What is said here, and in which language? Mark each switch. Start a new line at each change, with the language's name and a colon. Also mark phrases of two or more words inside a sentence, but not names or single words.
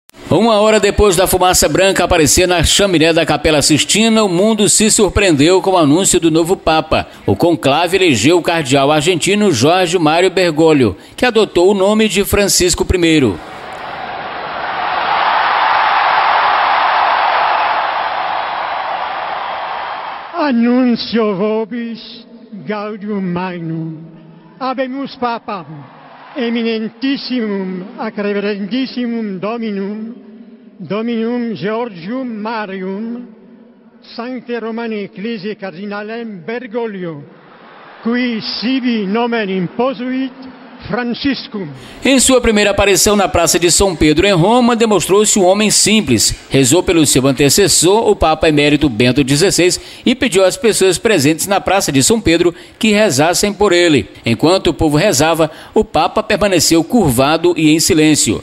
Portuguese: Uma hora depois da fumaça branca aparecer na chaminé da Capela Sistina, o mundo se surpreendeu com o anúncio do novo Papa. O conclave elegeu o cardeal argentino Jorge Mário Bergoglio, que adotou o nome de Francisco I.
Latin: Annuncio vobis gaudium magnum, habemus papam, eminentissimum ac reverendissimum Dominum Georgium Marium, Sancte Romani Ecclesiae Cardinalem Bergoglio, qui sibi nomen imposuit Franciscum.
Portuguese: Em sua primeira aparição na Praça de São Pedro, em Roma, demonstrou-se um homem simples. Rezou pelo seu antecessor, o Papa Emérito Bento XVI, e pediu às pessoas presentes na Praça de São Pedro que rezassem por ele. Enquanto o povo rezava, o Papa permaneceu curvado e em silêncio.